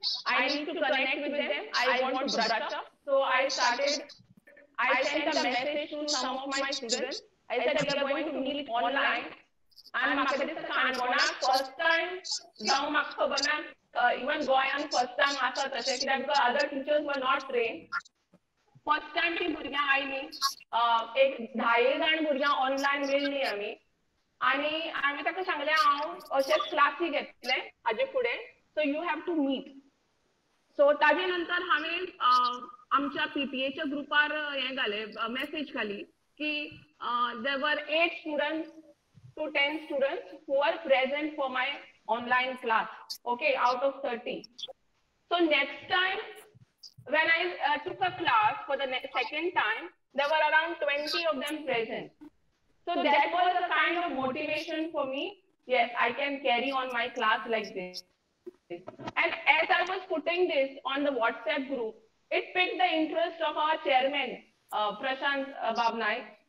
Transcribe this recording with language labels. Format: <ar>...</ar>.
<en>I need to connect with them. I want to brush up. So I sent a message to some of my students. I said, we are going to meet online. And first time, even Goyan first time because other teachers were not trained. First time</en> <gom>ती भुरग्यां आयली एक 10 जाण भुरग्यां online मेळ्ळी आमी आनी हांवें ताका सांगलें हांव अशेंच क्लासी घेतले हाजे फुडें</gom> <en>so you have to meet so</en> <gom>ताजे नंतर हांवें आमच्या पीटीएच्या ग्रुपार हें घालें मेसेज घाली की</gom> <en>There were 8 students to 10 students who are present for my online class, okay, out of 30. So next time when I took a class for the second time, there were around 20 of them present. So that was a kind of motivation for me. Yes, I can carry on my class like this. And as I was putting this on the WhatsApp group, it piqued the interest of our chairman, Prashant Babnai.</en>